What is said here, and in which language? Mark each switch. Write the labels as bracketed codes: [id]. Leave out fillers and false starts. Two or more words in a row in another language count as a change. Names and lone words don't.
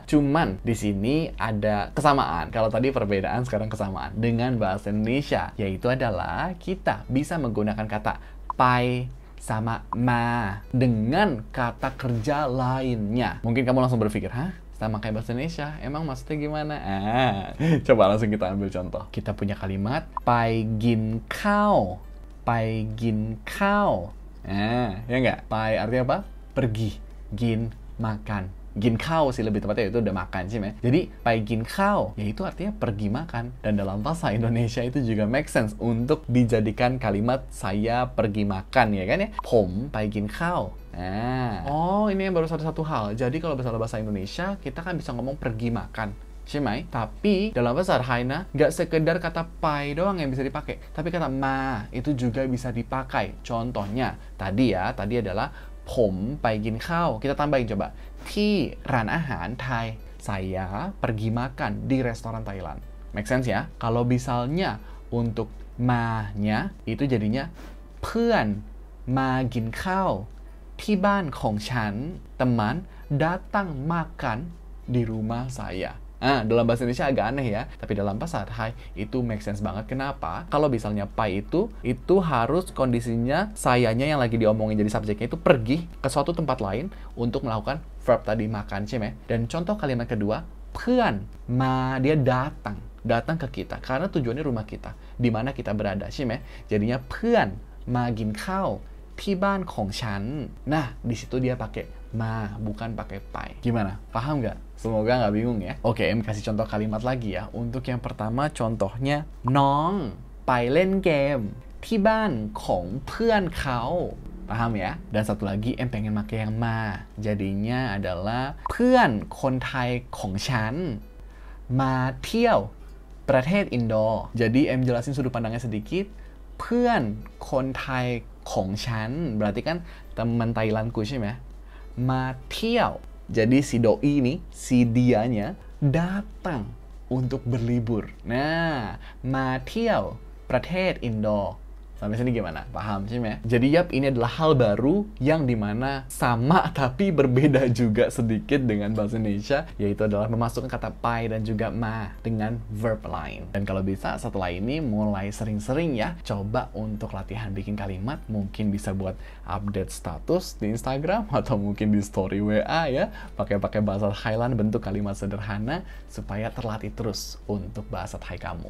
[id] Cuman di sini ada kesamaan. Kalau tadi perbedaan, sekarang kesamaan dengan bahasa Indonesia, yaitu adalah kita bisa menggunakan kata pai sama ma dengan kata kerja lainnya. Mungkin kamu langsung berpikir, hah? Sama kayak bahasa Indonesia, emang maksudnya gimana? Coba langsung kita ambil contoh. Kita punya kalimat [th] ไปกินข้าว ไปกินข้าว [id] ya nggak? ไป artinya apa? Pergi. Gin, makan. [th] กินข้าว [id] sih lebih tepatnya, itu udah makan sih, Jadi [th] ไปกินข้าว [id] yaitu artinya pergi makan. Dan dalam bahasa Indonesia itu juga [en] make sense [id] untuk dijadikan kalimat saya pergi makan, ya kan ya? [th] ผมไปกินข้าว [id] Oh, ini yang baru satu hal. Jadi kalau bahasa Indonesia, kita kan bisa ngomong pergi makan, Shimai. Tapi dalam bahasa Thai nggak sekedar kata pai doang yang bisa dipakai, tapi kata ma itu juga bisa dipakai. Contohnya tadi adalah [th] ผมไปกินข้าว [id] kita tambahin coba [th] ที่ร้านอาหารไทย [id] saya pergi makan di restoran Thailand. [en] Make sense [id] ya? Kalau misalnya untuk ma-nya itu jadinya [th] เพื่อนมากินข้าว ที่บ้านของฉัน [id] teman datang makan di rumah saya. Dalam bahasa Indonesia agak aneh ya, tapi dalam bahasa Thai itu [en] make sense [id] banget. Kenapa? Kalau misalnya pai itu harus kondisinya sayanya yang lagi diomongin jadi subjeknya itu pergi ke suatu tempat lain untuk melakukan verb tadi makan, Dan contoh kalimat kedua, เพื่อน ma dia datang ke kita karena tujuannya rumah kita, di mana kita berada, Jadinya [th] เพื่อน มากินข้าว ที่บ้านของฉัน. [id] Nah, di situ dia pakai ma, bukan pakai pai. Gimana? Paham nggak? Semoga nggak bingung ya. Oke, kasih contoh kalimat lagi ya. Untuk yang pertama contohnya [th] น้อง ไปเล่นเกม ที่บ้านของเพื่อนเขา. [id] Paham ya? Dan satu lagi pengen pakai yang ma. Jadinya adalah [th] เพื่อนคนไทยของฉัน มาเที่ยวประเทศอินโด. [id] Jadi jelasin sudut pandangnya sedikit. [th] เพื่อนคนไทยของฉัน [id] berarti kan teman Thailandku, [th] มาเที่ยว. [id] Jadi si doi ini, si dianya datang untuk berlibur. Nah, [th] มาเที่ยว ประเทศอินโด. [id] Sampai sini gimana? Paham sih, Jadi ini adalah hal baru yang dimana sama tapi berbeda juga sedikit dengan bahasa Indonesia, yaitu adalah memasukkan kata pai dan juga ma dengan verb lain. Dan kalau bisa setelah ini mulai sering-sering ya, coba untuk latihan bikin kalimat, mungkin bisa buat update status di Instagram atau mungkin di story WA ya, pakai bahasa Thailand, bentuk kalimat sederhana supaya terlatih terus untuk bahasa Thai kamu.